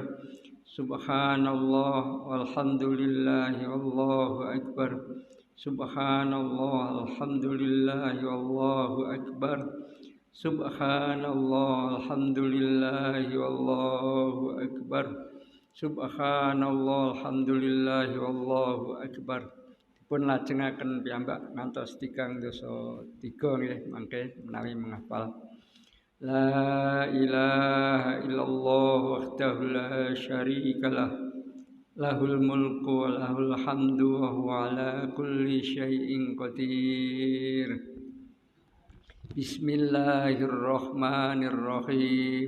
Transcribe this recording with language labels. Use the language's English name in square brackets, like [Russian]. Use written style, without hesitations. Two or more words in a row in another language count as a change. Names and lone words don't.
[Arabic] سبحان الله والحمد لله والله أكبر. سبحان الله الحمد لله والله أكبر. سبحان الله الحمد لله والله أكبر. سبحان الله الحمد لله والله أكبر. [Javanese] Pun lajengaken piyambak ngantos 3 dosa 3 nggih mangke menawi menghafal. [Arabic] لا إله إلا الله وحده لا شريك له. له الملك وله الحمد وهو على كل شيء قدير. بسم الله الرحمن الرحيم.